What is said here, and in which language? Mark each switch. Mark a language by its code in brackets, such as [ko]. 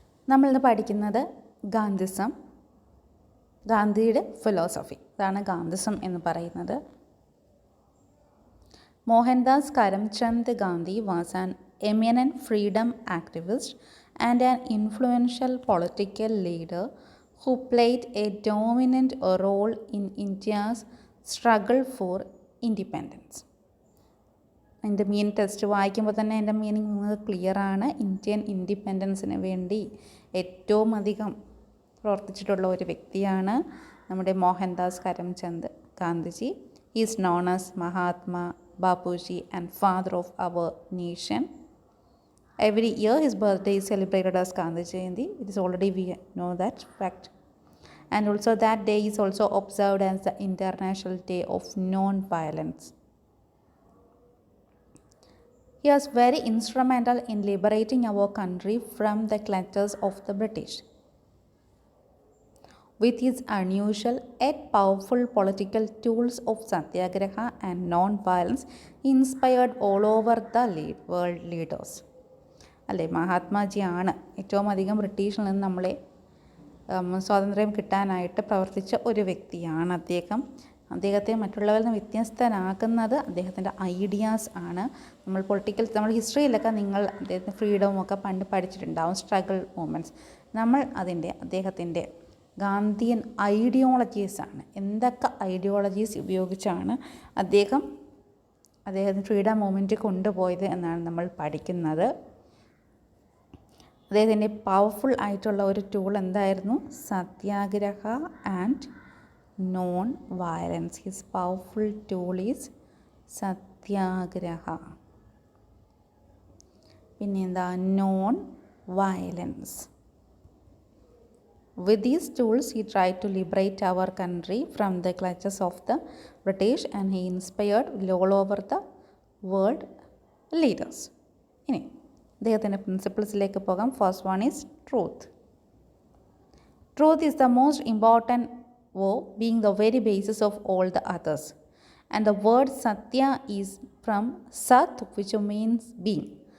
[ml] നമ്മളിന്ന് പഠിക്കുന്നത് ഗാന്ധിസം, ഗാന്ധിയുടെ ഫിലോസഫി. ഇതാണ് ഗാന്ധിസം എന്ന് പറയുന്നത്. [en] Mohandas Karamchand Gandhi was an eminent freedom activist and an influential political leader who played a dominant role in India's struggle for independence. [ml] അതിൻ്റെ ടെക്സ്റ്റ് വായിക്കുമ്പോൾ തന്നെ അതിൻ്റെ മീനിങ് നിങ്ങൾക്ക് ക്ലിയറാണ്. ഇന്ത്യൻ ഇൻഡിപെൻഡൻസിന് വേണ്ടി ഏറ്റവും അധികം പ്രവർത്തിച്ചിട്ടുള്ള ഒരു വ്യക്തിയാണ് നമ്മുടെ Mohandas Karamchand Gandhiji. [en] He is known as Mahatma Bapuji and father of our nation. Every year his birthday is celebrated as Gandhi Jayanti. It is already we know that fact. And also that day is also observed as the International Day of Non-Violence. He was very instrumental in liberating our country from the clutches of the British. With his unusual yet powerful political tools of satyagraha and non-violence, he inspired all over the world leaders. [ml] അല്ലേ, മഹാത്മാജിയാണ് ഏറ്റവും അധികം ബ്രിട്ടീഷിൽ നിന്ന് നമ്മളെ സ്വാതന്ത്ര്യം കിട്ടാനായിട്ട് പ്രവർത്തിച്ച ഒരു വ്യക്തിയാണ് അദ്ദേഹം. അദ്ദേഹത്തെ മറ്റുള്ളവരിൽ നിന്ന് വ്യത്യസ്തനാക്കുന്നത് അദ്ദേഹത്തിൻ്റെ ഐഡിയാസ് ആണ്. നമ്മൾ ഹിസ്റ്ററിയിലൊക്കെ നിങ്ങൾ അദ്ദേഹത്തിൻ്റെ ഫ്രീഡമൊക്കെ പണ്ട് പഠിച്ചിട്ടുണ്ടാവും, സ്ട്രഗിൾ മൂമെൻറ്റ്സ്. നമ്മൾ അദ്ദേഹത്തിൻ്റെ ഗാന്ധിയൻ ഐഡിയോളജീസാണ്. എന്തൊക്കെ ഐഡിയോളജീസ് ഉപയോഗിച്ചാണ് അദ്ദേഹത്തിന് ഫ്രീഡം മൂവ്മെൻറ്റ് കൊണ്ടുപോയത് എന്നാണ് നമ്മൾ പഠിക്കുന്നത്. അദ്ദേഹത്തിൻ്റെ പവർഫുൾ ആയിട്ടുള്ള ഒരു ടൂൾ എന്തായിരുന്നു? [en] Satyagraha and non violence. His powerful tool is satyagraha. [ml] പിന്നെ എന്താ? Non violence. [en] With these tools he tried to liberate our country from the clutches of the British and he inspired all over the world leaders. [ml] ഇനി അദ്ദേഹത്തിൻ്റെ പ്രിൻസിപ്പിൾസിലേക്ക് പോകാം. [en] First one is truth. Truth is the most important being the very basis of all the others. And the word satya is from sat which means being.